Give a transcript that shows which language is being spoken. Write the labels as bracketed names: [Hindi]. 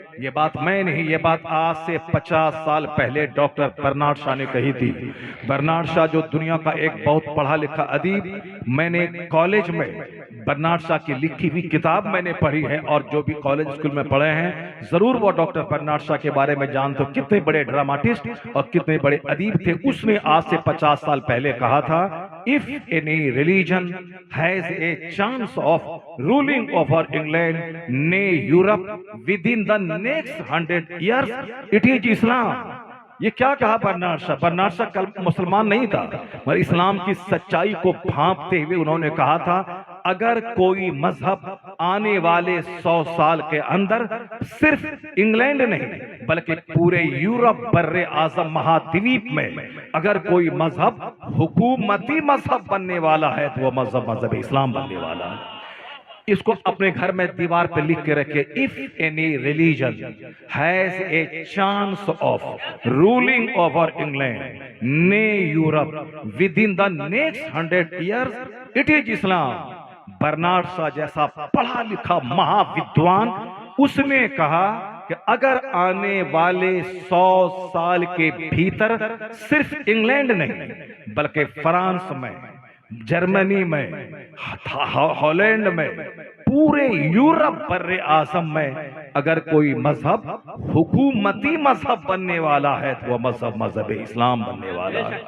[Urdu] یہ بات میں نہیں، یہ بات آج سے 50 سال پہلے ڈاکٹر برنارڈ شاہ نے کہی تھی. برنارڈ شاہ جو دنیا کا ایک بہت پڑھا لکھا ادیب، میں نے کالج میں برنارڈ شاہ کی لکھی ہوئی کتاب میں نے پڑھی ہے اور جو بھی کالج اسکول میں پڑھے ہیں ضرور وہ ڈاکٹر برنارڈ شاہ کے بارے میں جانتے ہو. کتنے بڑے ڈراماٹسٹ اور کتنے بڑے ادیب تھے. اس نے آج سے 50 سال پہلے کہا تھا [English] if any religion has a chance of ruling over England, nay Europe within the next 100 years, it is Islam. [Urdu] یہ کیا کہا برنارڈ شاہ؟ برنارڈ شاہ مسلمان نہیں تھا مگر اسلام کی سچائی کو بھانپتے ہوئے انہوں نے کہا تھا اگر کوئی مذہب آنے والے 100 سال کے اندر صرف انگلینڈ نہیں بلکہ پورے یورپ بر اعظم مہادویپ میں اگر کوئی مذہب حکومتی مذہب بننے والا ہے تو وہ مذہب اسلام بننے والا ہے. اس کو اپنے گھر میں دیوار پہ لکھ کے رکھے [English] if any religion has a chance of ruling over England, nay Europe within the next 100 years, it is Islam. [Urdu] Bernard شاہ جیسا پڑھا لکھا مہا ودوان اس نے کہا کہ اگر آنے والے 100 سال کے بھیتر صرف انگلینڈ نہیں بلکہ فرانس میں، جرمنی میں، ہالینڈ میں، پورے یورپ بر اعظم میں اگر کوئی مذہب حکومتی مذہب بننے والا ہے تو وہ مذہب اسلام بننے والا ہے،